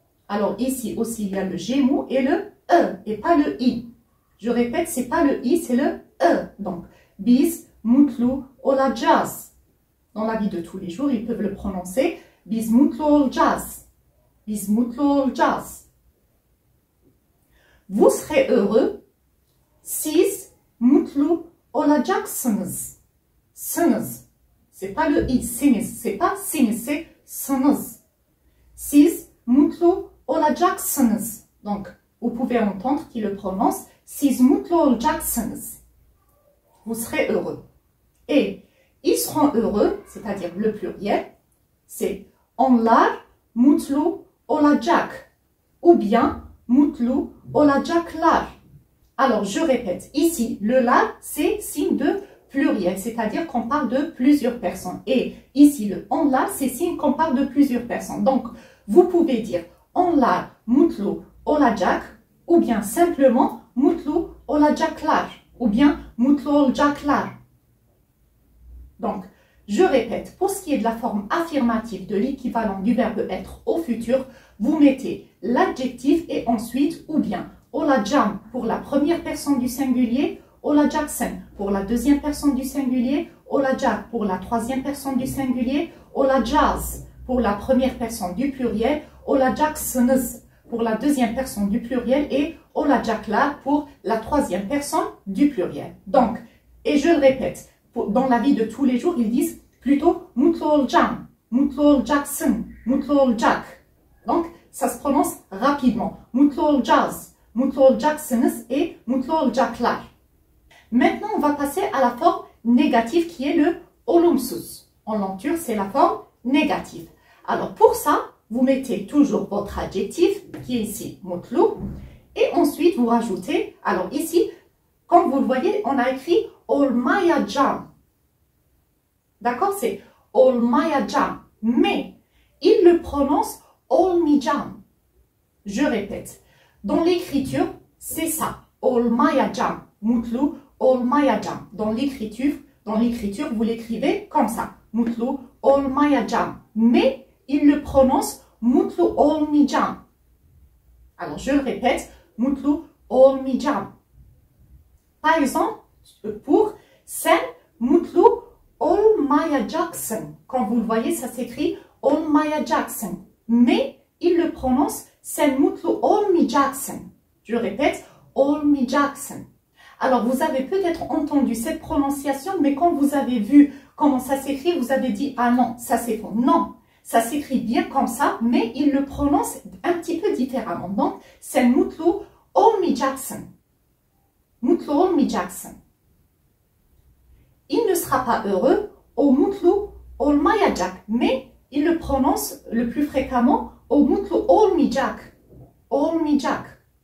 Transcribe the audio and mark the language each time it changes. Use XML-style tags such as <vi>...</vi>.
<fr>Alors ici aussi, il y a le G mou et le E, et pas le I. Je répète, c'est pas le I, c'est le E. Donc,</fr> <tr>biz mutlu olacağız.</tr> <fr>Dans la vie de tous les jours, ils peuvent le prononcer biz mutlu olacağız.</fr> <tr>Biz mutlu olacağız.</tr> <fr>Vous serez heureux,</fr> <tr>siz mutlu olacaksınız.</tr> <fr>Sınız. C'est pas le i, siniz. C'est pas siniz, c'est sınız.</fr> <tr>Siz mutlu olacaksınız.</tr> <fr>Donc, vous pouvez entendre qu'il le prononce</fr> <tr>siz mutlu olacaksınız.</tr> <fr>Vous serez heureux. Et ils seront heureux, c'est-à-dire le pluriel, c'est</fr> <tr>onlar mutlu olacak.</tr> <fr>Ou bien</fr> <tr>mutlu olacaklar.</tr> <fr>Alors, je répète, ici, le la, c'est signe de pluriel, c'est-à-dire qu'on parle de plusieurs personnes. Et ici, le onlar, c'est signe qu'on parle de plusieurs personnes. Donc, vous pouvez dire</fr> <tr>onlar mutlu olacak,</tr> <fr>ou bien simplement</fr> <tr>mutlu olacaklar,</tr> <fr>ou bien mutlu olacaklar. Donc, je répète, pour ce qui est de la forme affirmative de l'équivalent du verbe être au futur, vous mettez l'adjectif et ensuite ou bien olacağım pour la première personne du singulier, olacaksın pour la deuxième personne du singulier, olacak pour la troisième personne du singulier, olacağız pour la première personne du pluriel, olacaksınız pour la deuxième personne du pluriel et olacaklar pour la troisième personne du pluriel. Donc, et je le répète, dans la vie de tous les jours, ils disent plutôt</fr> <tr>mutlu olacağım, mutlu olacaksın, mutlu olacak.</tr> <fr>Donc, ça se prononce rapidement.</fr> <tr>Mutlu olacağız, mutlu olacaksınız et mutlu olacaklar.</tr> <fr>Maintenant, on va passer à la forme négative qui est le olumsuz. En langue turque, c'est la forme négative. Alors, pour ça, vous mettez toujours votre adjectif qui est ici mutlu et ensuite vous rajoutez, alors ici, comme vous le voyez, on a écrit olmayacağım. D'accord, c'est olmayacağım. Mais il le prononce olmayacağım. Je répète. Dans l'écriture, c'est ça. Olmayacağım.</fr> <tr>Mutlu olmayacağım.</tr> <fr>Dans l'écriture, vous l'écrivez comme ça. Mutlu olmayacağım. Mais il le prononce</fr> <tr>mutlu olmayacağım.</tr> <fr>Alors, je le répète, mutlu olmayacağım. Par exemple, pour</fr> <tr>sen mutlu olmayacaksın.</tr> <fr>Quand vous le voyez, ça s'écrit olmayacaksın. Mais il le prononce</fr> <tr>sen mutlu olmayacaksın.</tr> <fr>Je répète, olmayacaksın. Alors, vous avez peut-être entendu cette prononciation, mais quand vous avez vu comment ça s'écrit, vous avez dit, ah non, ça c'est faux. Non, ça s'écrit bien comme ça, mais il le prononce un petit peu différemment.</fr> <tr>Donc, sen mutlu olmayacaksın. Mutlu olmayacaksın.</tr> <fr>Il ne sera pas heureux,</fr> <tr>o mutlu olmayacak,</tr> <fr>mais il le prononce le plus fréquemment, o mutlu olmayacak. Olmayacak.</fr>